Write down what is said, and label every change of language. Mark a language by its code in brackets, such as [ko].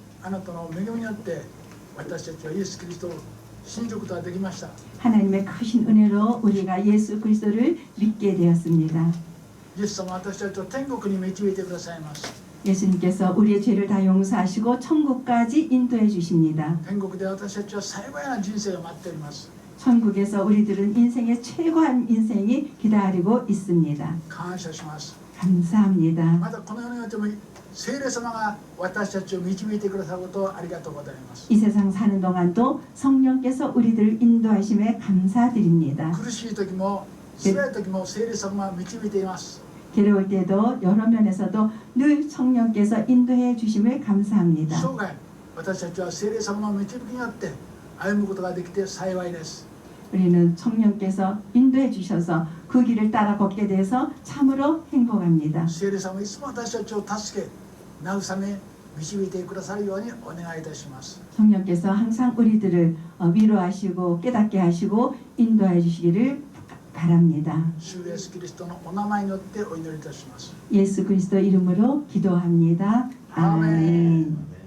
[ja] あなたの恵みによって私たちはイエス・キリストを信じることができました。 [ko] 하나님의 크신 은혜로 우리가 예수 그리스도를 믿게 되었습니다. [ja] イエス様は私たちを天国に導いてくださいます。 [ko] 예수님께서 우리의 죄를 다 용서하시고 천국까지 인도해 주십니다. [ja] 天国で私たちは幸いな人生を待っております。 [ko] 천국에서 우리들은 인생의 최고한 인생이 기다리고 있습니다. [ja] 感謝します。 [ko] 감사합니다. [ja] またこの世においても聖霊様が私たちを導いてくださることをありがとうございます。 [ko] 이 세상 사는 동안도 성령께서 우리들을 인도하심에 감사드립니다. [ja] 苦しい時も辛い時も聖霊様が導いています。 [ko] 괴로울 때도 여러 면에서도 늘 성령께서 인도해 주심을 감사합니다. [ja] 生涯私たちは聖霊様の導きによって歩むことができて幸いです。 [ko] 우리는 성령께서 인도해 주셔서 그 길을 따라 걷게 돼서 참으로 행복합니다. [ja] 聖霊様いつも私たちを助け慰め導いてくださるようにお願いいたします。 [ko] 성령께서 항상 우리들을 위로하시고 깨닫게 하시고 인도해 주시기를 바랍니다. [ja] 主イエスキリストのお名前によってお祈りいたします。 [ko] 예수 그리스도 이름으로 기도합니다. 아멘.